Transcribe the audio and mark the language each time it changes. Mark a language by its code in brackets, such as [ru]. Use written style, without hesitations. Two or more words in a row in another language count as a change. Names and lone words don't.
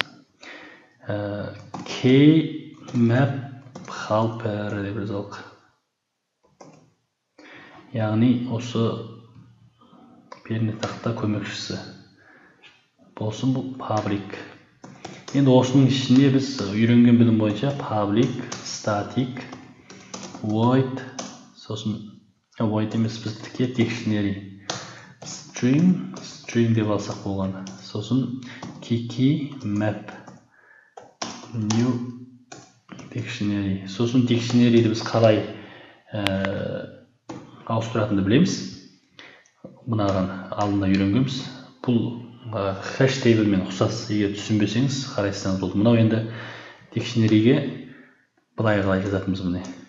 [en] K-map helper [kk] деп жазалық. Яғни осы пернетақта көмекшісі болсын, бұл public. Енді осының ішінде біз үйренген білім бойынша [en] public, static, void, [kk] сосын void емес, біз тіке [en] dictionary, string [kk] деп алсақ болғаны. Сосын [en] key map, new dictionary. [kk] Сосын dictionary'ді біз қалай ауыстыратынды білеміз. Бұнаған алдында үйренгенбіз. Бұл [en] hash table'мен [kk] ұқсас, егер түсінбесеңіз қарайсаңыз болды. Мынау енді dictionary'ге былай қалай жазатынбыз міне.